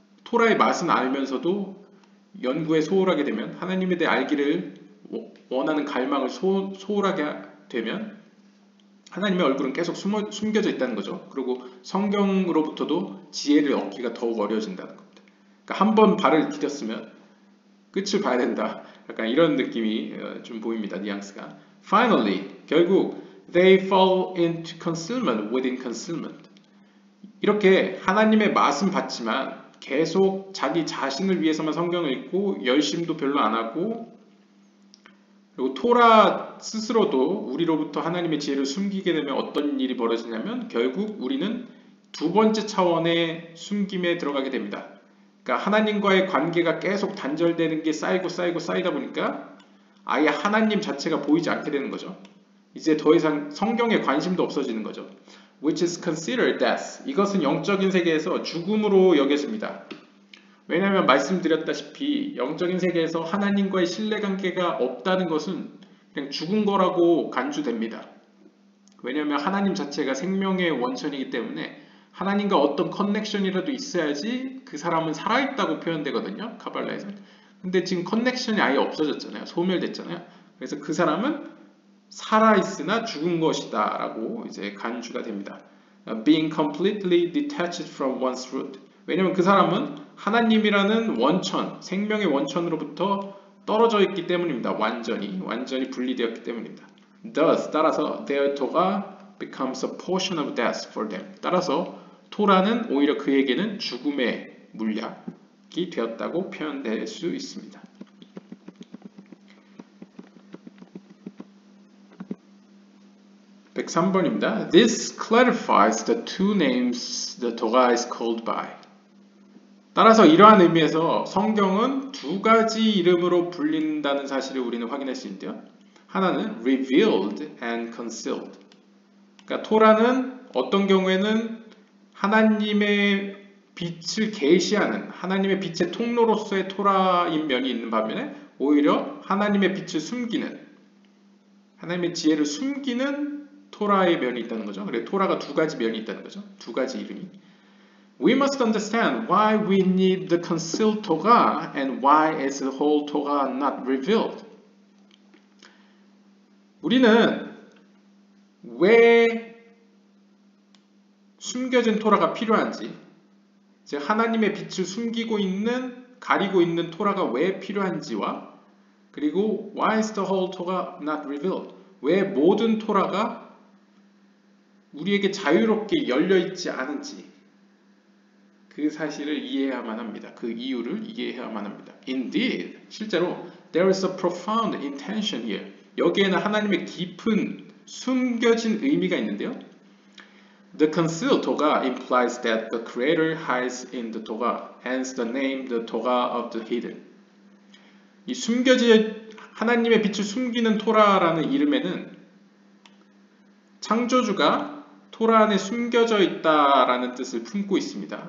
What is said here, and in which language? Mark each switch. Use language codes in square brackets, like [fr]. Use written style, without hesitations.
[ko] 토라의 맛은 알면서도 연구에 소홀하게 되면, 하나님에 대해 알기를 원하는 갈망을 소홀하게 되면 하나님의 얼굴은 계속 숨겨져 있다는 거죠. 그리고 성경으로부터도 지혜를 얻기가 더욱 어려워진다는 겁니다. 그러니까 한 번 발을 디뎠으면 끝을 봐야 된다. 약간 이런 느낌이 좀 보입니다. 뉘앙스가. [en] Finally, [ko] 결국 [en] they fall into concealment within concealment. [ko] 이렇게 하나님의 맛은 봤지만 계속 자기 자신을 위해서만 성경을 읽고 열심도 별로 안 하고, 그리고 토라 스스로도 우리로부터 하나님의 지혜를 숨기게 되면 어떤 일이 벌어지냐면 결국 우리는 두 번째 차원의 숨김에 들어가게 됩니다. 그러니까 하나님과의 관계가 계속 단절되는 게 쌓이다 보니까 아예 하나님 자체가 보이지 않게 되는 거죠. 이제 더 이상 성경에 관심도 없어지는 거죠. [en] Which is considered death. [ko] 이것은 영적인 세계에서 죽음으로 여겨집니다. 왜냐하면 말씀드렸다시피 영적인 세계에서 하나님과의 신뢰관계가 없다는 것은 그냥 죽은 거라고 간주됩니다. 왜냐하면 하나님 자체가 생명의 원천이기 때문에 하나님과 어떤 커넥션이라도 있어야지 그 사람은 살아있다고 표현되거든요. 카발라에서. 근데 지금 커넥션이 아예 없어졌잖아요. 소멸됐잖아요. 그래서 그 사람은 살아있으나 죽은 것이다 라고 이제 간주가 됩니다. [en] Being completely detached from one's root. [ko] 왜냐하면 그 사람은 하나님이라는 원천, 생명의 원천으로부터 떨어져 있기 때문입니다. 완전히 분리되었기 때문입니다. [en] Thus, [ko] 따라서 [en] their Torah becomes a portion of death for them. [ko] 따라서 토라는 오히려 그에게는 죽음의 물약이 되었다고 표현될 수 있습니다. 103번입니다. [en] This clarifies the two names the Torah is called by. [ko] 따라서 이러한 의미에서 성경은 두 가지 이름으로 불린다는 사실을 우리는 확인할 수 있는데요. 하나는 [en] revealed and concealed. [ko] 그러니까 토라는 어떤 경우에는 하나님의 빛을 계시하는, 하나님의 빛의 통로로서의 토라인 면이 있는 반면에 오히려 하나님의 빛을 숨기는, 하나님의 지혜를 숨기는 토라의 면이 있다는 거죠. 그래서 토라가 두 가지 면이 있다는 거죠. 두 가지 이름이. [en] We must understand why we need the concealed Torah and why is the whole Torah not revealed. [ko] 우리는 왜 숨겨진 토라가 필요한지, 즉 하나님의 빛을 숨기고 있는, 가리고 있는 토라가 왜 필요한지와, 그리고 [en] why is the whole Torah not revealed? [ko] 왜 모든 토라가 우리에게 자유롭게 열려있지 않은지, 그 사실을 이해해야만 합니다. 그 이유를 이해해야만 합니다. [en] Indeed, [ko] 실제로 [en] there is a profound intention here. [ko] 여기에는 하나님의 깊은 숨겨진 의미가 있는데요. [en] The concealed Torah implies that the Creator hides in the Torah, hence the name the Torah of the hidden. [ko] 이 숨겨진 하나님의 빛을 숨기는 토라라는 이름에는 창조주가 토라 안에 숨겨져 있다라는 뜻을 품고 있습니다.